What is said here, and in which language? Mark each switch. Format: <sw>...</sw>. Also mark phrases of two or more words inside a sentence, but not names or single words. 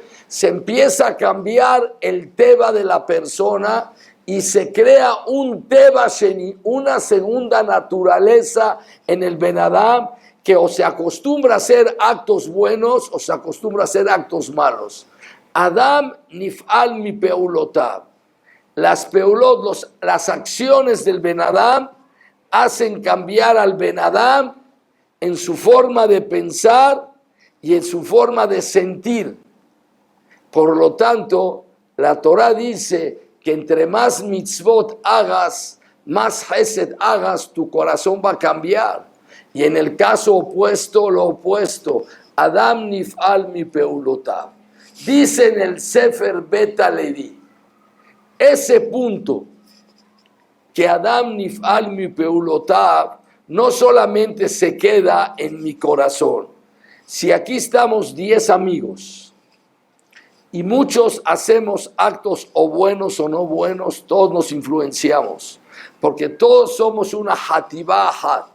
<es>Se empieza a cambiar el teva de la persona y se crea un</es> <he>טבע שני,</he> <es>una segunda naturaleza en el</es> <he>בן אדם,</he> <es>que o se acostumbra a hacer actos buenos o se acostumbra a hacer actos malos.</es> <he>אדם נפעל מפעולותיו.</he> <es>Las peulot, las acciones del</es> <he>בן אדם</he> <es>hacen cambiar al</es> <he>בן אדם</he> <es>en su forma de pensar y en su forma de sentir. Por lo tanto, la Torah dice que entre más mitzvot hagas, más hesed hagas, tu corazón va a cambiar. Y en el caso opuesto, lo opuesto,</es> <he>אדם נפעל מפעולותיו.</he> <es>Dice en el Sefer Bet Levi, ese punto, que</es> <he>אדם נפעל מפעולותיו,</he> <es>no solamente se queda en mi corazón. Si aquí estamos 10 amigos y muchos hacemos actos o buenos o no buenos, todos nos influenciamos, porque todos somos una</es> <he>חטיבה אחת.</he>